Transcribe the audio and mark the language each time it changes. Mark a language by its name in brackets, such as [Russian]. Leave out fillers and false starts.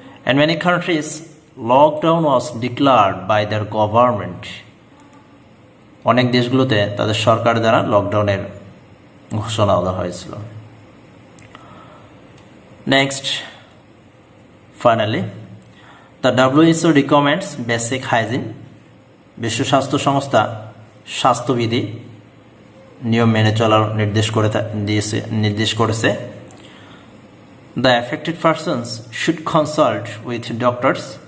[English] In many countries, lockdown was declared by their government. [Bangla] অনেক দেশগুলোতে তাদের সরকার দ্বারা লকডাউনের ঘোষণা দেওয়া হয়েছিল। [English] Next, finally, the WHO recommends basic hygiene. [Bangla] বিশ্ব স্বাস্থ্য সংস্থা স্বাস্থ্যবিধি নিয়ম মেনে চলার নির্দেশ করেছে। [English] The affected persons should consult with doctors.